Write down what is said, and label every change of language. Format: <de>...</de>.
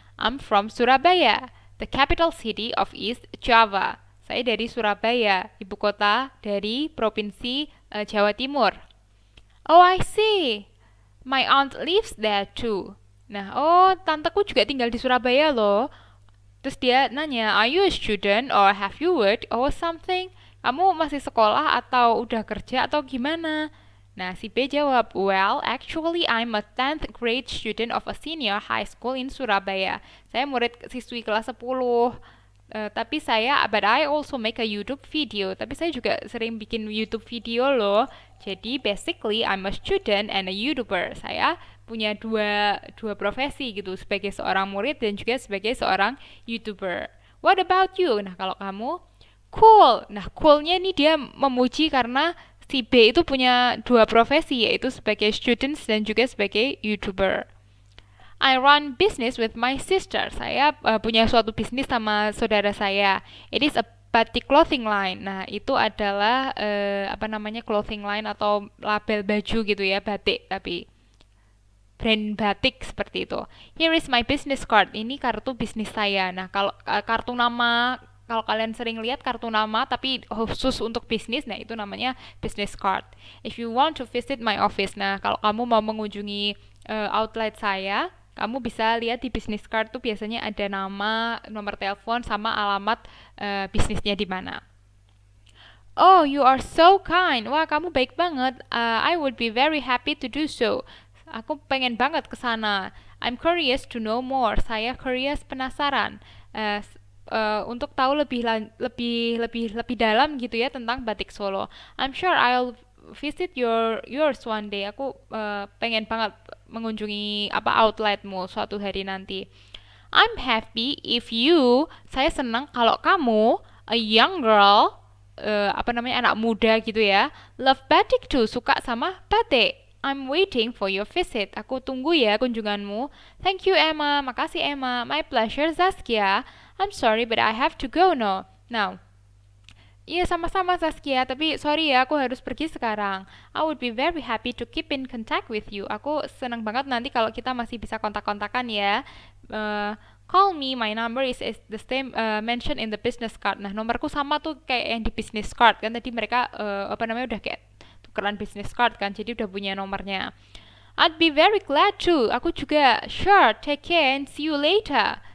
<en>I'm from Surabaya, the capital city of East Java.</en> <id>Saya dari Surabaya, ibu kota dari Provinsi Jawa Timur.</id> <en>Oh, I see. My aunt lives there too.</en> <id>Nah, tanteku juga tinggal di Surabaya loh. Terus dia nanya,</id> <en>are you a student or have you worked or something?</en> <id>Kamu masih sekolah atau udah kerja atau gimana? Nah, si B jawab,</id> <en>well, actually I'm a 10th grade student of a senior high school in Surabaya.</en> <id>Saya murid siswi kelas 10.</id> <en>But I also make a YouTube video.</en> <id>Tapi saya juga sering bikin YouTube video loh. Jadi</id> <en>basically I'm a student and a YouTuber.</en> <id>Saya punya dua profesi gitu, sebagai seorang murid dan juga sebagai seorang YouTuber.</id> <en>What about you?</en> <id>Nah, kalau kamu, cool. Nah, coolnya nih dia memuji karena si B itu punya dua profesi, yaitu sebagai student dan juga sebagai YouTuber.</id> <en>I run business with my sister.</en> <id>Saya punya suatu bisnis sama saudara saya.</id> <en>It is a batik clothing line.</en> <id>Nah, itu adalah clothing line atau label baju gitu ya, batik tapi brand batik seperti itu.</id> <en>Here is my business card.</en> <id>Ini kartu bisnis saya. Nah, kalau kartu nama, kalau kalian sering lihat kartu nama tapi khusus untuk bisnis, nah itu namanya business card.</id> <en>If you want to visit my office,</en> <id>nah kalau kamu mau mengunjungi outlet saya, kamu bisa lihat di business card tuh biasanya ada nama, nomor telepon, sama alamat bisnisnya di mana.</id> <en>Oh, you are so kind.</en> <id>Wah, kamu baik banget.</id> <en>I would be very happy to do so.</en> <id>Aku pengen banget ke sana.</id> <en>I'm curious to know more.</en> <id>Saya curious, penasaran. Untuk tahu lebih dalam gitu ya tentang batik Solo.</id> <en>I'm sure I'll visit yours one day.</en> <id>Aku pengen banget mengunjungi outletmu suatu hari nanti.</id> <en>I'm happy if you.</en> <id>Saya senang kalau kamu,</id> <en>a young girl,</en> <id>anak muda gitu ya,</id> <en>love batik too,</en> <id>suka sama batik.</id> <en>I'm waiting for your visit.</en> <id>Aku tunggu ya kunjunganmu.</id> <en>Thank you, Emma.</en> <id>Makasih, Emma.</id> <en>My pleasure, Zaskia. I'm sorry, but I have to go now.</en> <id>Iya, sama-sama, Zaskia. Tapi sorry ya, aku harus pergi sekarang.</id> <en>I would be very happy to keep in contact with you.</en> <id>Aku senang banget nanti kalau kita masih bisa kontak-kontakan ya.</id> <en>Call me. My number is the same mentioned in the business card.</en> <id>Nah, nomorku sama tuh kayak yang di business card kan. Tadi mereka udah kayak tukeran business card kan, jadi udah punya nomornya.</id> <en>I'd be very glad to.</en> <id>Aku juga.</id> <en>Sure, take care and see you later.</en>